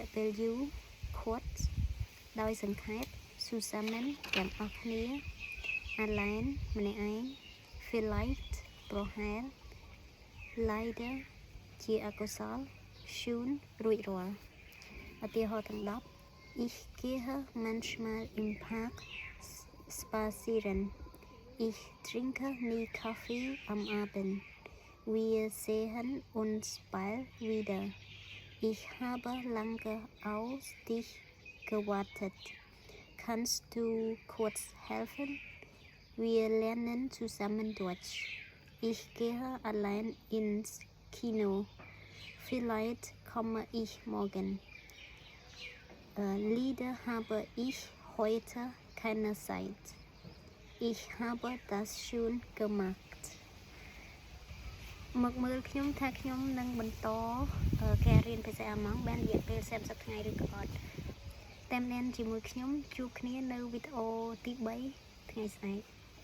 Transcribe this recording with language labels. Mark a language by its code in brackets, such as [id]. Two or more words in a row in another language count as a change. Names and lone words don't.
[km] ពេលយូរ quote ដោយសង្ខេប [de] zusammen [km] ទាំងអស់គ្នា [de] allein [km] ម្នាក់ឯង [de] vielleicht [km] ប្រហែល [de] leider [km] ជាអកុសល [de] schon [km] រួចរាល់ឧទាហរណ៍ទាំង10 [de] ich gehe manchmal im Park spazieren ich trinke nie Kaffee am Abend Wir sehen uns bald wieder. Ich habe lange auf dich gewartet. Kannst du kurz helfen? Wir lernen zusammen Deutsch. Ich gehe allein ins Kino. Vielleicht komme ich morgen. Lieder habe ich heute keine Zeit. Ich habe das schon gemacht. [km] មកមើលខ្ញុំថាខ្ញុំនឹងបន្តការរៀនភាសាអាល្លឺម៉ង់បានរយៈពេល30ថ្ងៃឬក៏អត់តាមដានជាមួយខ្ញុំជួបគ្នានៅវីដេអូទី3ថ្ងៃស្អែក